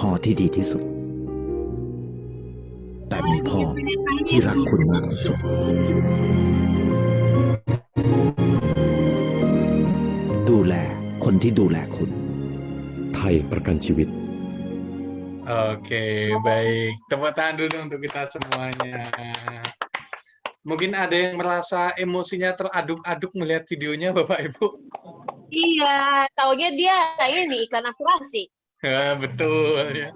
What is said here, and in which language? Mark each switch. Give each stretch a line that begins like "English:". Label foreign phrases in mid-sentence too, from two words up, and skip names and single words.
Thai: ที่ดีที่สุด แต่มีพ่อที่รักคุณมากที่สุดดูแลคนที่ดูแลคุณไทยประกันชีวิต
Indonesian: Oke, baik. Tepuk tangan dulu untuk kita semuanya. Mungkin ada yang merasa emosinya teraduk-aduk melihat videonya, Bapak Ibu? Iya, taunya dia ini iklan asuransi. Ya, betul. Ya.